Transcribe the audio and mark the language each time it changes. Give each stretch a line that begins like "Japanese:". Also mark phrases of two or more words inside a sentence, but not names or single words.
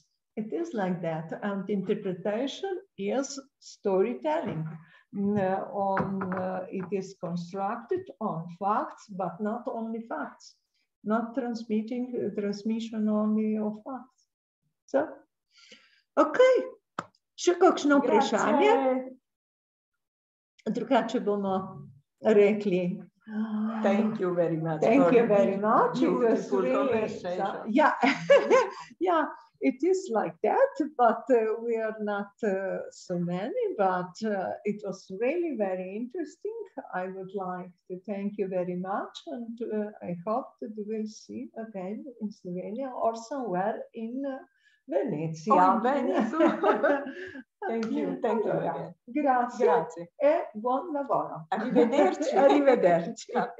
English: It is like that, and interpretation is storytelling. It is constructed on facts, but not only facts, not transmission only of facts. So.
Slovenian: Ok, še kakšno vprašanje? Drugače bomo rekli.
English: Thank you very much. Thank you very much. Beautiful conversation. Yeah, it is like that, but we are not so many, but it was really very interesting. I would like to thank you very much, and I hope that we'll see again in Slovenia or somewhere in Venezia. Oh, Veneto. Thank you again.
Italian: Grazie. E buon lavoro. Arrivederci. Arrivederci.